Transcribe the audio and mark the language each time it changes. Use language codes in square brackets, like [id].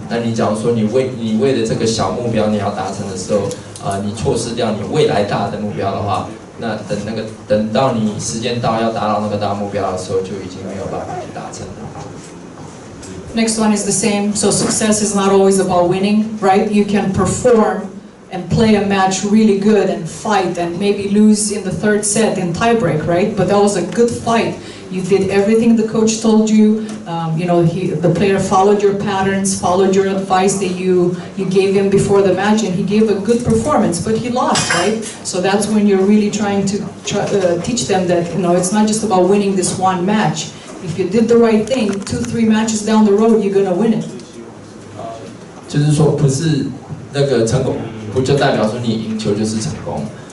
[zh] 那你假如说你为了这个小目标你要达成的时候，你错失掉你未来大的目标的话。那等到你时间到要达到那个大目标的时候，就已经没有办法去达成了。 [en] Next one is the same. So success is not always about winning, right? You can perform and play a match really good and fight and maybe lose in the 3rd set in tiebreak, right? But that was a good fight. You did everything the coach told you. The player followed your patterns, followed your advice that you gave him before the match, and he gave a good performance. But he lost, right? So that's when you're really trying to teach them that it's not just about winning this one match. If you did the right thing, 2-3 matches down the road, you're gonna win it. [zh] 就是说，不是那个成功，不就代表说你赢球就是成功？